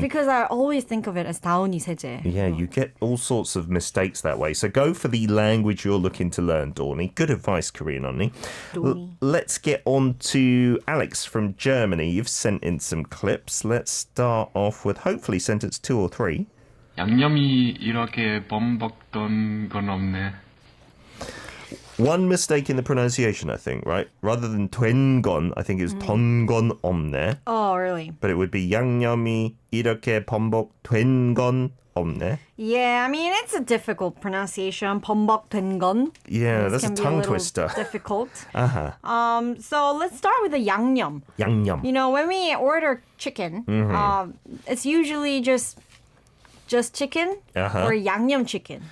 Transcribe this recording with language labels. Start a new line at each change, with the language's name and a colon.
English: Because I always think of it as
Korean: 다운이 세제.
English: Yeah, you get all sorts of mistakes that way. So go for the language you're looking to learn, Dorney. Good advice, Korean Unnie. Let's get on to Alex from Germany. You've sent in some clips. Let's start off with hopefully sentence 2 or 3.
Korean: 양념이 이렇게 범벅던 건 없네.
English: One mistake in the pronunciation, I think, right? Rather than 된건, I think it's
Korean: 던건 없네.
English: Oh, really? But it would be
Korean: 양념이 이렇게 범벅된 건 없네.
English: Yeah, I mean, it's a difficult pronunciation.
Korean: 범벅된 건.
English: Yeah, This that's a tongue little twister. difficult. Uh-huh. So let's start with the 양념.
Korean: 양념.
English: You know, when we order chicken, it's usually just chicken or 양념 chicken.